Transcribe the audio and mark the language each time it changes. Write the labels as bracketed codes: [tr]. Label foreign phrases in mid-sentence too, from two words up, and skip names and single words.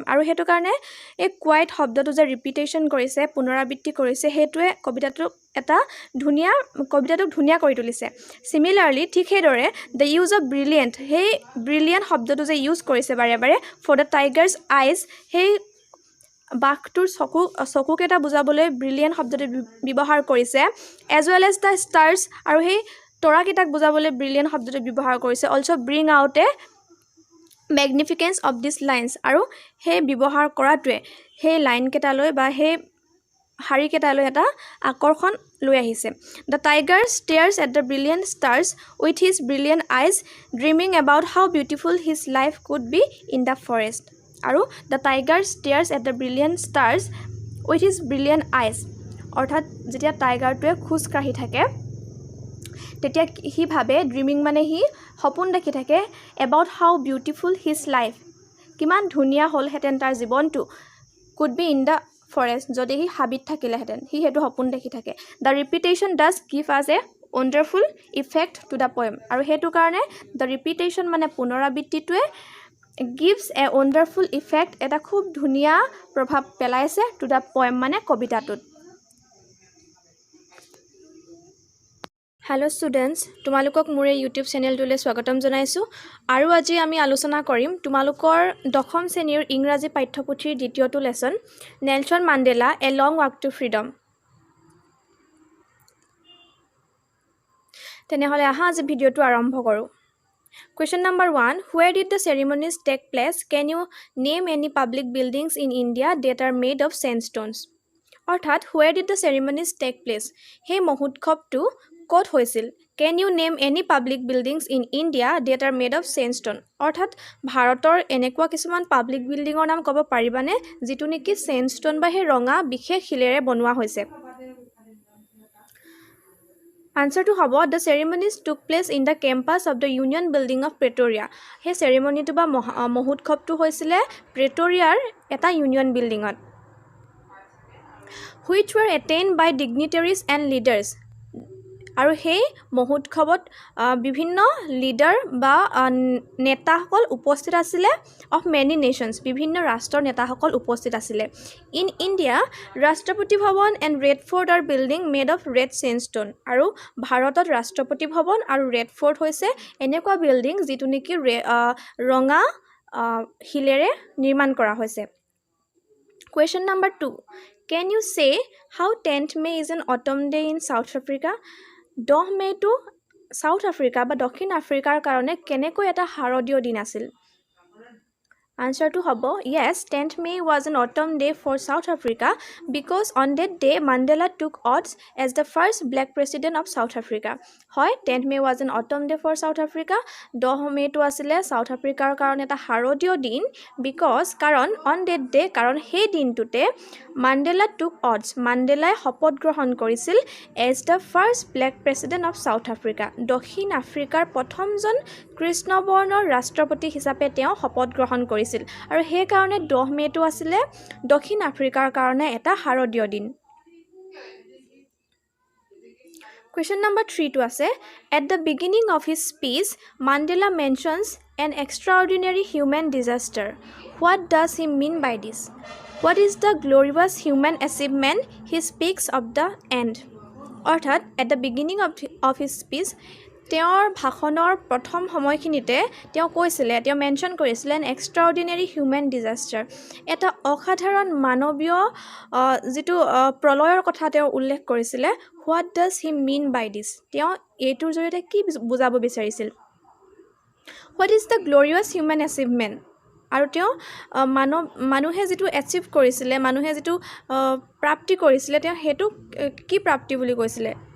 [as] আৰু হেতু কাৰণে এই quiet শব্দটো যে repetition কৰিছে পুনৰাবৃত্তি কৰিছে হেতুৱে কবিতাটোক ধুনীয়া কৰি তুলিছে Similarly ঠিক হেদৰে [en] the use of brilliant [as] সেই brilliant শব্দটো যে ইউজ কৰিছে বাৰে [en] for the tiger's eyes [as] সেই বাঘটোৰ চকুকেইটা বুজাবলৈ brilliant শব্দটো ব্যৱহাৰ কৰিছে [en] as well as the stars [as] আৰু সেই তৰাকেইটাক বুজাবলৈ brilliant শব্দটো ব্যৱহাৰ কৰিছে also [en] bring out a magnificence of these lines [as] আৰু সেই ব্যৱহাৰ কৰাটোৱে সেই লাইন কেইটালৈ বা সেই হাৰি কেইটালৈ এটা আকৰ্ষণ লৈ আহিছে [en] The tiger stares at the brilliant stars with his brilliant eyes dreaming about how beautiful his life could be in the forest আৰু The tiger stares at the brilliant stars with his brilliant eyes [as] অৰ্থাৎ যেতিয়া টাইগাৰটোৱে খোজ কাঢ়ি থাকে তেতিয়া হি ভাবে ড্ৰিমিং মানে হি সপোন দেখি থাকে [en] about how beautiful his life [as] কিমান ধুনীয়া হ'লহেঁতেন তাৰ জীৱনটো [en] could be in the forest [as] যদি হি হাবিত থাকিলেহেঁতেন হি হেতু সপোন দেখি থাকে [en] the repetition does give us a wonderful effect to the poem [as] আৰু হেতু কাৰণে [en] the repetition [as] মানে পুনৰাবৃত্তিটোৱে [en] gives a wonderful effect [as] এটা খুব ধুনীয়া প্ৰভাৱ পেলাইছে [en] to the poem [as] মানে কবিতাটোত [en] Hello students, [as] তোমালোকক মোৰ YouTube চেনেলটোলৈ স্বাগতম জনাইছো আৰু আজি আমি আলোচনা কৰিম তোমালোকৰ দশম শ্ৰেণীৰ ইংৰাজী পাঠ্যপুথিৰ দ্বিতীয়টো লেসন নেলসন মাণ্ডেলা এ লং ৱাক টু ফ্ৰীডম তেনেহলে আহা আজি ভিডিওটো আৰম্ভ কৰো [en] Question number 1 Where did the ceremonies take place? Can you name any public buildings in India that are made of sandstones? অৰ্থাৎ where did the ceremonies take place? [as] সেই মহোৎসৱটো ক'ত হৈছিল [en] Can you name any public buildings in India that are made of sandstone? [as] অৰ্থাৎ ভাৰতৰ এনেকুৱা কিছুমান [en] public buildings [as] নাম ক'ব পাৰিবানে যিটো নেকি sandstone বা হে ৰঙা বিশেষ শিলেৰে বনোৱা হৈছে [en] Answer to [as] হ'ব [en] The ceremonies took place in the campus of the Union Building of Pretoria. [as] সেই ceremonyটো বা মহোৎসৱটো হৈছিল প্ৰেটৰিয়াৰ এটা ইউনিয়ন বিল্ডিঙত [en] Which were attained by dignitaries and leaders. [as] আৰু সেই মহোৎসৱত বিভিন্ন লিডাৰ বা নেতাসকল উপস্থিত আছিলে [en] of many nations [as] বিভিন্ন ৰাষ্ট্ৰৰ নেতাসকল উপস্থিত আছিলে [en] in India Rashtrapati Bhavan and Red Fort are building made of red sandstone [as] আৰু ভাৰতত ৰাষ্ট্ৰপতি ভৱন আৰু ৰেড ফৰ্ট হৈছে এনেকুৱা বিল্ডিং যিটো নেকি ৰঙা শিলেৰে নিৰ্মাণ কৰা হৈছে [en] Question number 2. Can you say how 10th May is an autumn day in South Africa? [as] 10 মে'টো South Africa বা দক্ষিণ আফ্ৰিকাৰ কাৰণে কেনেকৈ এটা শাৰদীয় দিন আছিল? [en] Answer to hobo, yes, 10th May was an autumn day for South Africa because on that day Mandela took oath as the first black president of South Africa. Hoy, 10th May was an autumn day for South Africa. [as] 10 মে'টো আছিলে South Africa কাৰণে এটা শাৰদীয় দিন [en] because karon on that day karon [as] সেই দিনটোতে [en] Mandela took oath. Mandela [as] শপত গ্ৰহণ কৰিছিল [en] as the first black president of South Africa. [as] দক্ষিণ আফ্ৰিকাৰ প্ৰথম জন কৃষ্ণবৰ্ণৰ ৰাষ্ট্ৰপতি হিচাপে তেওঁ শপত গ্ৰহণ কৰিছিল আৰু সেই কাৰণে 10 মে'টো আছিলে দক্ষিণ আফ্ৰিকাৰ কাৰণে এটা শাৰদীয় দিন [en] Question number 3 [as] to আছে [en] At the beginning of his speech Mandela mentions an extraordinary human disaster What does he mean by this What is the glorious human achievement he speaks of the end অৰ্থাৎ at the beginning of his speech [as] তেওঁৰ ভাষণৰ প্ৰথম সময়খিনিতে তেওঁ কৈছিলে তেওঁ মেনশ্যন কৰিছিলে [en] an extraordinary human disaster [as] এটা অসাধাৰণ মানৱীয় যেটো প্ৰলয়ৰ কথা তেওঁ উল্লেখ কৰিছিলে [en] what does he mean by this [as] তেওঁ এইটোৰ জৰিয়তে কি বুজাব বিচাৰিছিল [en] what is the glorious human achievement [as] আৰু তেওঁ মানুহে যেটো এচিভ কৰিছিলে মানুহে যেটো প্ৰাপ্তি কৰিছিলে তেওঁ হেতু কি প্ৰাপ্তি বুলি কৈছিলে